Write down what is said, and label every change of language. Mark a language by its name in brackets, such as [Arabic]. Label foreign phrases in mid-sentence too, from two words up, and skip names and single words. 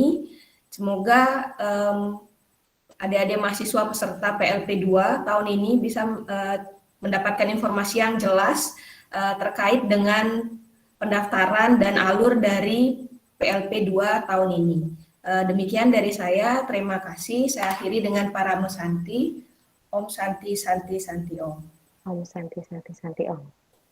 [Indonesian] Semoga adik-adik mahasiswa peserta PLP 2 tahun ini bisa mendapatkan informasi yang jelas terkait dengan pendaftaran dan alur dari PLP 2 tahun ini. Demikian dari saya, terima kasih. Saya akhiri dengan Paramo Santi. [Sanskrit] Om Santi Santi Santi Om. Om Santi Santi Santi Om.